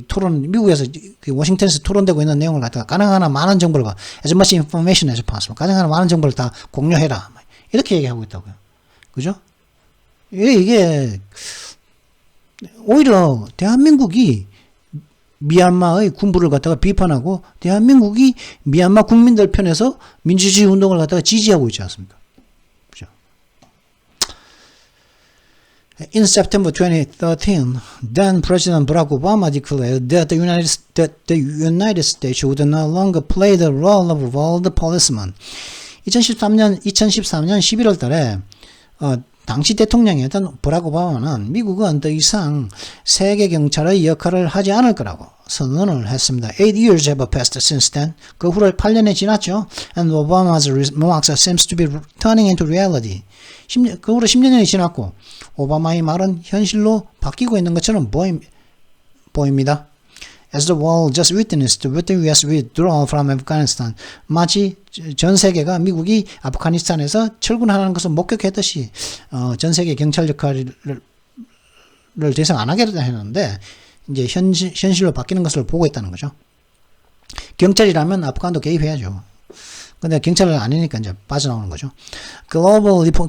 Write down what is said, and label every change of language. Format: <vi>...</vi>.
<ko>미국에서, 워싱턴에서 토론되고 있는 내용을 갖다가 가능한 많은 정보를,</ko> <en>as much information as possible,</en> <ko>가능한 많은 정보를 다 공유해라. 이렇게 얘기하고 있다고요. 그죠? 이게, 오히려 대한민국이 미얀마의 군부를 갖다가 비판하고 대한민국이 미얀마 국민들 편에서 민주주의 운동을 갖다가 지지하고 있지 않습니까?</ko> <en>In September 2013, then President Barack Obama declared that the United States would no longer play the role of world policeman.</en> <ko>2013년 11월 달에 당시 대통령이었던 버락 오바마는 미국은 더 이상 세계 경찰의 역할을 하지 않을 거라고 선언을 했습니다.</ko> <en>8 years have passed since then.</en> <ko>그 후로 8년이 지났죠.</ko> <en>And Obama's remarks seems to be turning into reality.</en> <ko>그 후로 10년이 지났고 오바마의 말은 현실로 바뀌고 있는 것처럼 보입니다.</ko> <en>As the world just witnessed with the U.S. withdrawal from Afghanistan.</en> <ko>마치 전 세계가 미국이 아프가니스탄에서 철군하는 것을 목격했듯이 전 세계 경찰 역할을 더 이상 안 하겠다 했는데 이제 현실로 바뀌는 것을 보고 있다는 거죠. 경찰이라면 아프간도 개입해야죠. 근데 경찰은 아니니까 이제 빠져나오는 거죠. 글로벌 리폼.</ko>